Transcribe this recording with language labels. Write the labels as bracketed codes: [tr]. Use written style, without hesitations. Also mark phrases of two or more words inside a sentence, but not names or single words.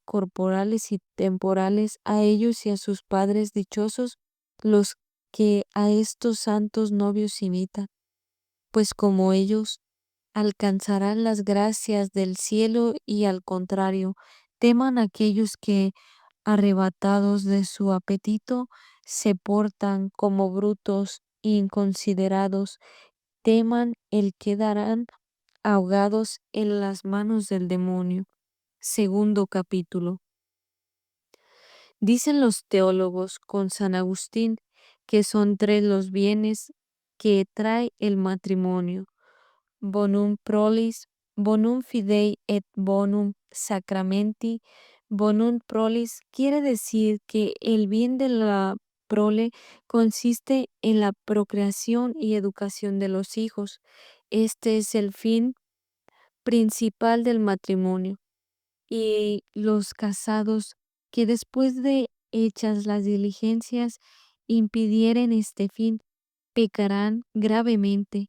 [es] corporales y temporales a ellos y a sus padres dichosos los que a estos santos novios imitan, pues como ellos alcanzarán las gracias del cielo y al contrario, teman aquellos que, arrebatados de su apetito, se portan como brutos inconsiderados, teman el que darán ahogados en las manos del demonio. Segundo capítulo. Dicen los teólogos con San Agustín que son 3 los bienes que trae el matrimonio: [la] bonum prolis, bonum fidei et bonum sacramenti. Bonum prolis [es] quiere decir que el bien de la prole consiste en la procreación y educación de los hijos. Este es el fin principal del matrimonio. Y los casados que después de hechas las diligencias impidieren este fin, pecarán gravemente.